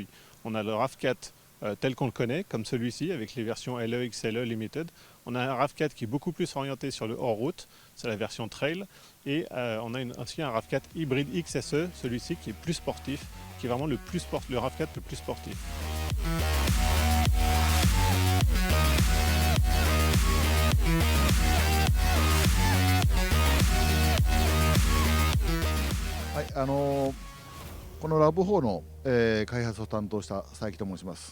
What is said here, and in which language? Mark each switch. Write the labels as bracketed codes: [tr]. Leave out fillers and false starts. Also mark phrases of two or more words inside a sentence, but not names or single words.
[fr] On a le RAV4 tel qu'on le connaît, comme celui-ci, avec les versions LE, XLE, Limited. On a un RAV4 qui est beaucoup plus orienté sur le hors-route, c'est la version Trail. Et on a aussi un RAV4 hybride XSE, celui-ci qui est plus sportif, qui est vraiment le RAV4 le plus sportif. [ja] はい、このラブ4の、開発を担当した佐伯と申します。